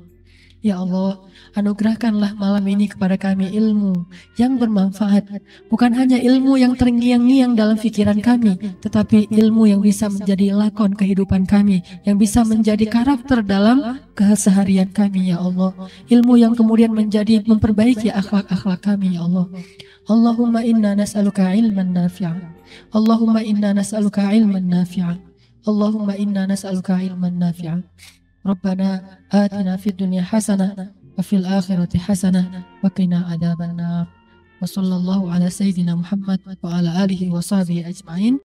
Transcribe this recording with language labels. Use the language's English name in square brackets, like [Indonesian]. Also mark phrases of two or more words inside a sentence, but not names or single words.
[Indonesian] Ya Allah, anugerahkanlah malam ini kepada kami ilmu yang bermanfaat. Bukan hanya ilmu yang terngiang-ngiang dalam pikiran kami, tetapi ilmu yang bisa menjadi lakon kehidupan kami, yang bisa menjadi karakter dalam keseharian kami, ya Allah. Ilmu yang kemudian menjadi memperbaiki akhlak-akhlak kami, ya Allah. [Arabic] اللهم إنا نسألك علما نافعا. اللهم إنا نسألك علما نافعا. اللهم إنا نسألك علما نافعا. ربنا آتنا في الدنيا حسنة وفي الآخرة حسنة وقنا عذاب النار. وصلى الله على سيدنا محمد وعلى آله وصحبه أجمعين.